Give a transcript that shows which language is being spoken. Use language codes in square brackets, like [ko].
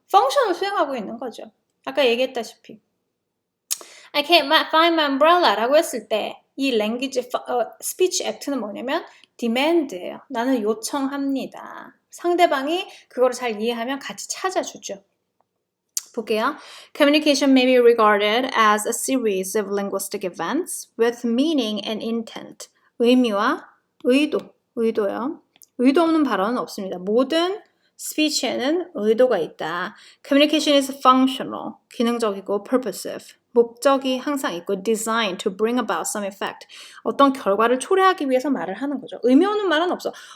[ko] 펑션을 수행하고 있는 거죠. 아까 얘기했다시피 [en] I can't find my umbrella [ko] 라고 했을 때 이 language, speech act는 뭐냐면 demand예요. 나는 요청합니다. 상대방이 그거를 잘 이해하면 같이 찾아주죠. 볼게요. [en] Communication may be regarded as a series of linguistic events with meaning and intent. [ko] 의미와 의도요. 의도 없는 발언은 없습니다. 모든 스피치에는 의도가 있다. [en] Communication is functional, [ko] 기능적이고 [en] purposive. 목적이 항상 있고 designed to bring about some effect. [ko] 어떤 결과를 초래하기 위해서 말을 하는 거죠. 의미 없는 말은 없어.